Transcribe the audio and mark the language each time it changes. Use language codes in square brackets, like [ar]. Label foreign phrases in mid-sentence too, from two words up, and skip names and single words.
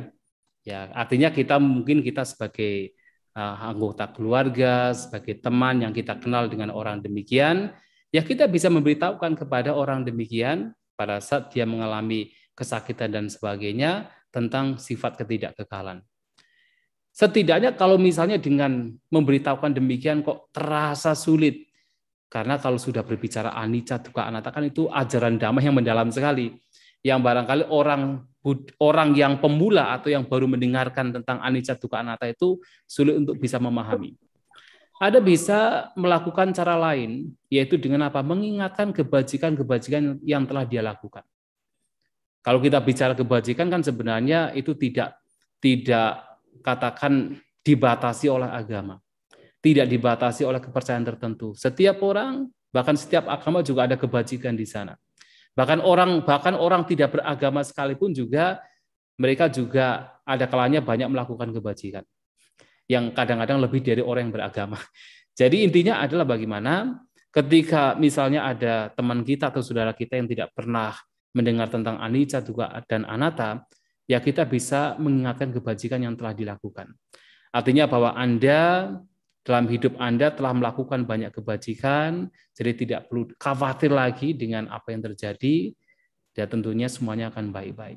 [id] Ya artinya kita sebagai anggota keluarga, sebagai teman yang kita kenal dengan orang demikian, ya kita bisa memberitahukan kepada orang demikian pada saat dia mengalami kesakitan dan sebagainya tentang sifat ketidakkekalan. Setidaknya kalau misalnya dengan memberitahukan demikian kok terasa sulit. Karena kalau sudah berbicara [pi] anicca, dukkha, anatta [id] kan itu ajaran Dhamma yang mendalam sekali. Yang barangkali orang yang pemula atau yang baru mendengarkan tentang [pi] anicca, dukkha, anatta [id] itu sulit untuk bisa memahami. Ada bisa melakukan cara lain, yaitu dengan apa? Mengingatkan kebajikan-kebajikan yang telah dia lakukan. Kalau kita bicara kebajikan kan sebenarnya itu tidak katakan dibatasi oleh agama, tidak dibatasi oleh kepercayaan tertentu. Setiap orang, bahkan setiap agama juga ada kebajikan di sana. Bahkan orang tidak beragama sekalipun juga mereka juga ada kalanya banyak melakukan kebajikan, yang kadang-kadang lebih dari orang yang beragama. Jadi intinya adalah bagaimana ketika misalnya ada teman kita atau saudara kita yang tidak pernah mendengar tentang [pi] anicca, dukkha, [id] dan anatta, ya kita bisa mengingatkan kebajikan yang telah dilakukan. Artinya bahwa Anda dalam hidup Anda telah melakukan banyak kebajikan, jadi tidak perlu khawatir lagi dengan apa yang terjadi, dan tentunya semuanya akan baik-baik.